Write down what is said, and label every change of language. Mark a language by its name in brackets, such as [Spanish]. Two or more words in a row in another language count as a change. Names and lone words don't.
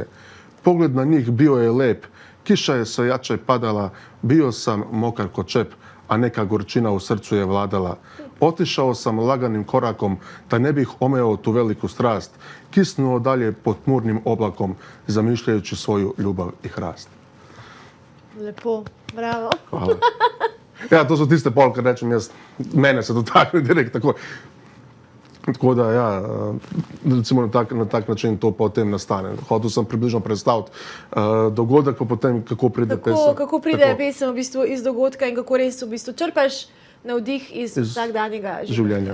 [Serbian] Pogled na njih bio je lep, kiša je sve jače padala, bio sam mokar ko čep, a neka gorčina u srcu je vladala. Otišao sam laganim korakom, da ne bih omeo tu veliku strast, kisnuo dalje pod tmurnim oblakom, zamišljajući svoju ljubav i hrast. Lepo, bravo. [Slovenian] Hvala. Ja, to su tiste pol, kad rečem, mene se dotakne direkt tako. Tako da, ja, recimo na tak način to potem nastane. Hotel sem približno predstaviti dogodek, pa potem kako pride pesem. Kako pride pesem v bistvu iz dogodka in kako res v bistvu črpaš navdih iz vsakdanjega življenja.